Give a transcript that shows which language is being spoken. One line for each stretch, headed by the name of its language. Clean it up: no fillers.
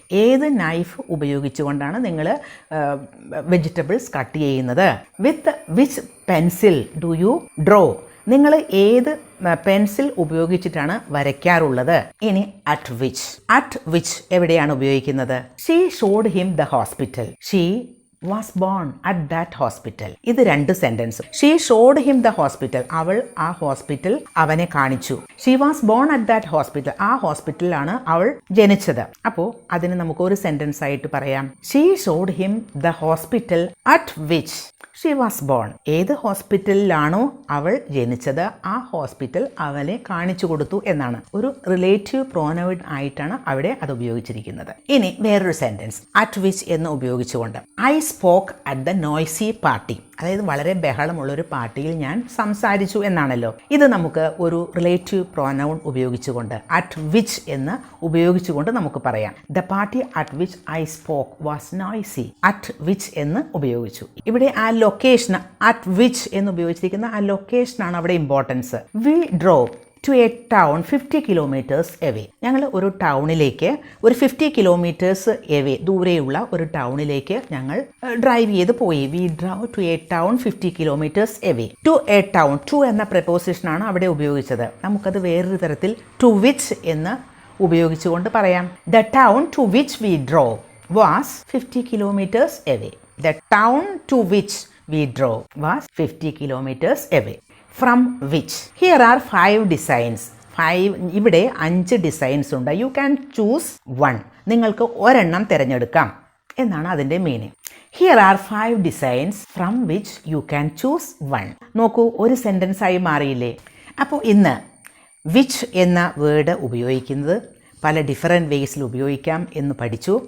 Malayalam: ഏത് നൈഫ് ഉപയോഗിച്ചുകൊണ്ടാണ് നിങ്ങൾ വെജിറ്റബിൾസ് കട്ട് ചെയ്യുന്നത്?
English: With which pencil do you draw.
Malayalam: നിങ്ങൾ ഏത് പെൻസിൽ ഉപയോഗിച്ചിട്ടാണ് വരയ്ക്കാറുള്ളത്?
English: ഇനി at which. At which
Malayalam: എവിടെയാണ് ഉപയോഗിക്കുന്നത്?
English: She showed him the hospital. She was born at that hospital.
Malayalam: ഇത് രണ്ട് sentence.
English: She showed him the hospital.
Malayalam: അവൾ ആ ഹോസ്പിറ്റൽ അവനെ കാണിച്ചു.
English: She was born at that hospital.
Malayalam: ആ ഹോസ്പിറ്റലിലാണ് അവൾ ജനിച്ചത്. അപ്പോൾ അതിന് നമുക്ക് ഒരു സെന്റൻസ് ആയിട്ട് പറയാം.
English: She showed him the hospital at which she was born.
Malayalam: ഏത് ഹോസ്പിറ്റലിലാണോ അവൾ ജനിച്ചത് ആ ഹോസ്പിറ്റൽ അവനെ കാണിച്ചു കൊടുത്തു എന്നാണ്. ഒരു റിലേറ്റീവ് പ്രോനൗൺ ആയിട്ടാണ് അവിടെ അത് ഉപയോഗിച്ചിരിക്കുന്നത്. ഇനി വേറൊരു സെന്റൻസ് അറ്റ് വിച്ച് എന്ന് ഉപയോഗിച്ചുകൊണ്ട്
English: I spoke at the noisy party.
Malayalam: അതായത് വളരെ ബഹളമുള്ളൊരു പാർട്ടിയിൽ ഞാൻ സംസാരിച്ചു എന്നാണല്ലോ. ഇത് നമുക്ക് ഒരു റിലേറ്റീവ് പ്രോനൗൺ ഉപയോഗിച്ചുകൊണ്ട് അറ്റ് വിച്ച് എന്ന് ഉപയോഗിച്ചുകൊണ്ട് നമുക്ക് പറയാം.
English: The party at which I spoke was noisy.
Malayalam: At which എന്ന് ഉപയോഗിച്ചു. ഇവിടെ ആ ലൊക്കേഷൻ അറ്റ് വിച്ച് എന്ന് ഉപയോഗിച്ചിരിക്കുന്ന ആ ലൊക്കേഷനാണ് അവിടെ importance.
English: We drove to a town 50 kilometres away.
Malayalam: ഞങ്ങൾ ഒരു ടൗണിലേക്ക് ഒരു 50 കിലോമീറ്റേഴ്സ് എവേ ദൂരെയുള്ള ഒരു ടൗണിലേക്ക് ഞങ്ങൾ ഡ്രൈവ് ചെയ്ത് പോയി.
English: We drive to a town 50 kilometres away. To a town,
Malayalam: to എന്ന പ്രപ്പോസിഷനാണ് അവിടെ ഉപയോഗിച്ചത്. നമുക്കത് വേറൊരു തരത്തിൽ ടു വിച്ച് എന്ന് ഉപയോഗിച്ചുകൊണ്ട് പറയാം.
English: The town to which we drove was 50 kilometres away. The town to which we drove was 50 kilometers away. From which here are 5 designs.
Malayalam: ഇവിടെ 5 ഡിസൈൻസ് ഉണ്ട്.
English: You can choose 1.
Malayalam: നിങ്ങൾക്ക് ഒരെണ്ണം തിരഞ്ഞെടുക്കാം എന്നാണ് അതിൻ്റെ meaning.
English: Here are 5 designs from which you can choose 1.
Malayalam: നോക്കൂ, ഒരു sentence ആയി മാറിയില്ലേ? അപ്പോൾ ഇന്ന് വിച്ച് എന്ന വേർഡ് ഉപയോഗിക്കുന്നത് പല ഡിഫറെൻറ്റ് വേസിൽ ഉപയോഗിക്കാം എന്ന് പഠിച്ചു.